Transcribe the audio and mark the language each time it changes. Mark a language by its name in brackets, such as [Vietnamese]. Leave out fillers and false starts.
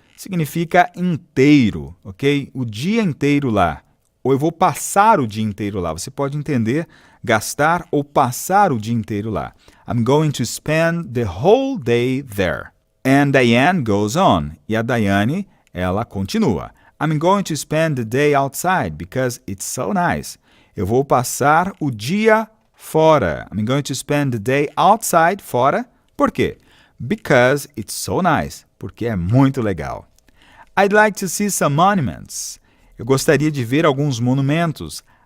[Portuguese] significa inteiro, ok? O dia inteiro lá. Ou eu vou passar o dia inteiro lá. Você pode entender gastar ou passar o dia inteiro lá. [English] I'm going to spend the whole day there. And Diane goes on. [Portuguese] E a Diane, ela continua. [English] I'm going to spend the day outside because it's so nice. [Portuguese] Eu vou passar o dia fora. [English] I'm going to spend the day outside, [Portuguese] fora. Por quê? [English] Because it's so nice. [Portuguese] Porque é muito legal. [English] I'd like to see some monuments. [Portuguese] Eu gostaria de ver alguns monumentos.